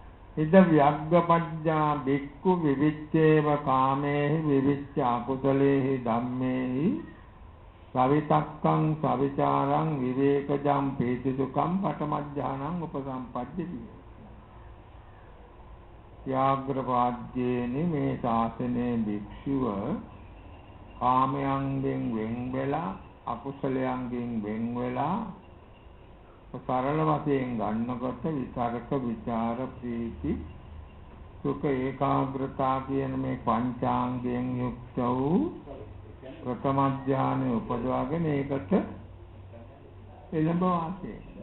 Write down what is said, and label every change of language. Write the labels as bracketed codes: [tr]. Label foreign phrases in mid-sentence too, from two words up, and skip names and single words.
[pi] ඉද ව්‍යග්ගපඤ්ඤා බික්ඛු විවිච්ඡේව කාමේහි විවිච්ඡ අකුසලේහි ධම්මේහි සවිතක්කං සවිචාරං විවේකජං පීතිසුඛං පඨමඥානං උපසම්පජ්ජති. [si] ත්‍යාග්‍රපාද්‍යේනි මේ ශාසනයේ භික්ෂුව කාමයන්ගෙන් වෙන් වෙලා අකුසලයන්ගෙන් වෙන් වෙලා සරල වශයෙන් ගන්නකොට විතරක විචාර ප්‍රීති සුඛ ඒකාග්‍රතාව කියන මේ පංචාංගයෙන් යුක්ත වූ ප්‍රථම ඥානෙ උපදවාගෙන ඒකට එළඹ වාසය.